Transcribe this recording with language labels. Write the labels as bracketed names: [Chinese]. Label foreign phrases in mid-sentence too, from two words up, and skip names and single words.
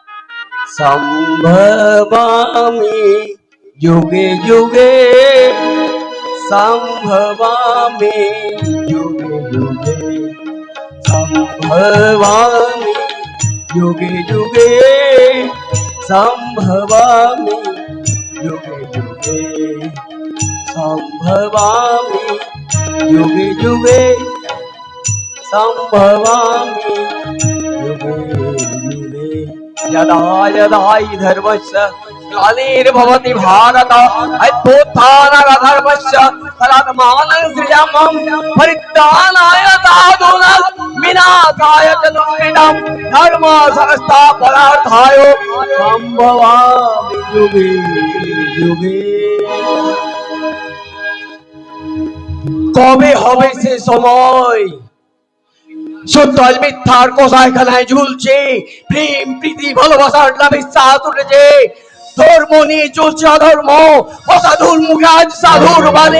[Sanskrit] সম্ভবামি যুগে যুগে, সম্ভবামি যুগে যুগে, সম্ভবামি যুগে যুগে, সম্ভবামি যুগে যুগে, সম্ভवामि युगे युगे, सम्भवामि युगे युगे। यदा यदा हि धर्मस्य ग्लानिर्भवति भारत, अभ्युत्थानमधर्मस्य तदात्मानं सृजाम्यहं, परित्राणाय साधूनां विनाशाय च दुष्कृतां, धर्म संस्थापनार्थाय सम्भवामि युगे युगे। [Bangla] কবে হবে সে সময়? সত্য আজ মিথ্যার কষাইখানায় ঝুলছে, প্রেম প্রীতি ভালোবাসার নামে বিশ্বাস উঠেছে, ধর্ম নিয়ে চলছে অধর্ম, অসাধুর মুখে আজ সাধুর বাণী।